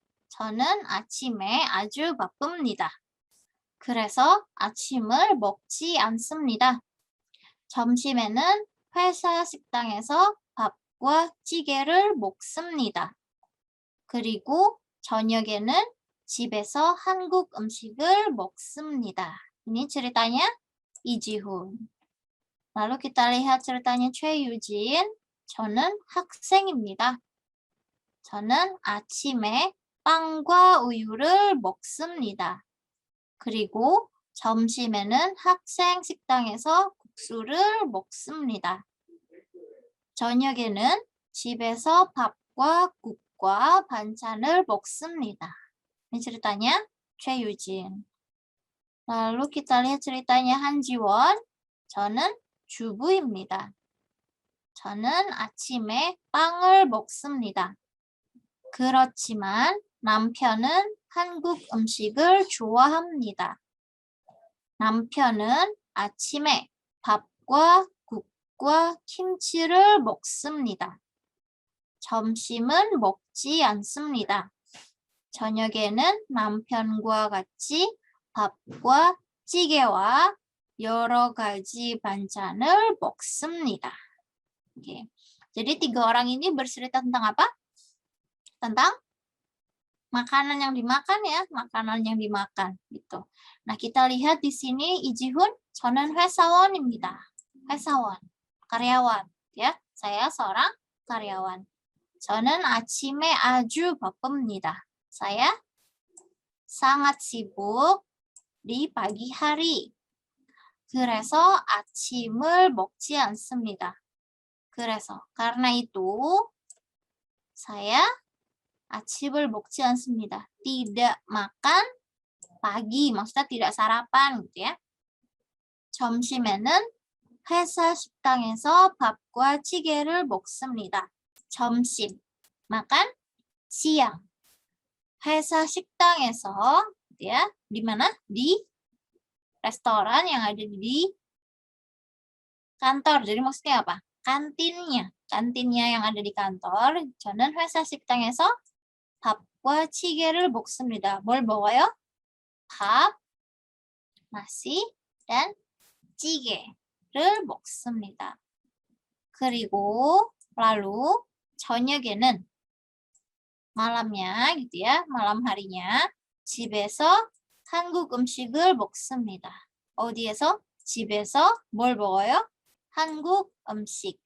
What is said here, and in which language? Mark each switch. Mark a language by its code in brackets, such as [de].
[ko] 저는 아침에 아주 바쁩니다. 그래서 아침을 먹지 않습니다. 점심에는 회사 식당에서 밥과 찌개를 먹습니다. 그리고 저녁에는 집에서 한국 음식을 먹습니다. [id] Ini ceritanya 이지훈. Lalu kita lihat ceritanya 최유진. [ko] 저는 학생입니다. 저는 아침에 빵과 우유를 먹습니다. 그리고 점심에는 학생 식당에서 국수를 먹습니다. 저녁에는 집에서 밥과 국과 반찬을 먹습니다. Ini ceritanya 최유진. Lalu kita lihat ceritanya 한지원. 저는 주부입니다. 저는 아침에 빵을 먹습니다. 그렇지만 남편은 한국 음식을 좋아합니다. 남편은 아침에 밥과 국과 김치를 먹습니다. 점심은 먹지 않습니다. 저녁에는 남편과 같이 밥과 찌개와 여러 가지 반찬을 먹습니다. [id] Oke. Jadi 3 orang ini bercerita tentang apa? Tentang makanan yang dimakan ya, makanan yang dimakan gitu. Nah, kita lihat di sini 이지훈, [ko] 저는 회사원입니다. 회사원, [id] karyawan ya. Saya seorang karyawan. [ko] 저는 아침에 아주 바쁩니다. [id] Saya sangat sibuk di pagi hari. [ko] 그래서 아침을 먹지 않습니다. 그래서 [id] karena itu saya [ko] 아침을 먹지 않습니다. [id] Tidak makan pagi, maksudnya tidak sarapan gitu ya. 점심에는 회사 식당에서 밥과 찌개를 먹습니다. [ko] 점심, [id] makan siang. [ko] 회사 식당에서 [id] gitu ya, di mana? Di restoran yang ada di kantor. Jadi maksudnya apa? Kantinnya yang ada di kantor. [ko] 저는 회사 식당에서 밥과 찌개를 먹습니다. 뭘 먹어요? 밥, [id] nasi, dan [ko] 찌개를 먹습니다. 그리고 [id] lalu [ko] 저녁에는 [id] malamnya gitu ya, malam harinya [ko] 집에서 한국 음식을 먹습니다. 어디에서? 집에서 뭘 먹어요? 한국 음식.